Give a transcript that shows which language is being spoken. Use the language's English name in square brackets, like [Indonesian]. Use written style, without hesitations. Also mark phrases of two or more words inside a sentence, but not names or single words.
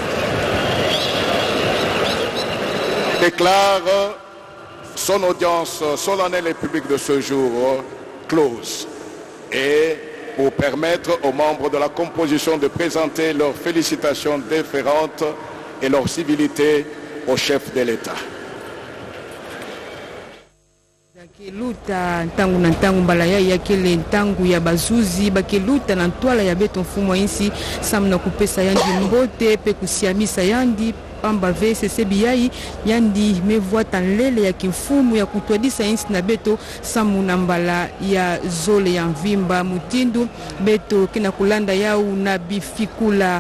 [French] déclare son audience solennelle et publique de ce jour close et pour permettre aux membres de la composition de présenter leurs félicitations déférentes et leur civilité au chef de l'État. [Kituba (Democratic Republic of Congo)] Bakeluta ntangu na ntangu mbala ya kele ntangu ya bazuzi bakeluta na ntwala ya beto mfumo insi samna kupesa yandi mbote pe kusiamisa yandi pamba VCC biyai yandi mevuata nlele ya kimfumu ya kutwadisa insi na beto samu na mbala ya zole ya mvimba mutindu beto kina kulanda yau na bifikula